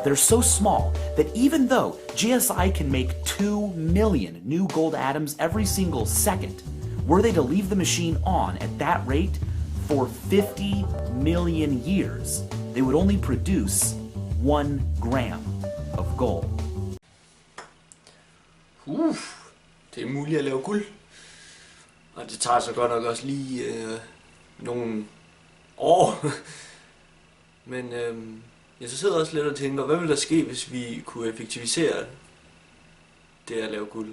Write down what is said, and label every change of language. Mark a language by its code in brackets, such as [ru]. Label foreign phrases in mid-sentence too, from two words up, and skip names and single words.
[en] They're so small that even though GSI can make 2 million new gold atoms every single second, were they to leave the machine on at that rate for 50 million years, they would only produce 1 gram of gold. [da] Det er muligt at lave guld. Og det tager så godt nok også lige nogle år. Men jeg så sidder også lidt og tænker, hvad ville der ske, hvis vi kunne effektivisere det at lave guld?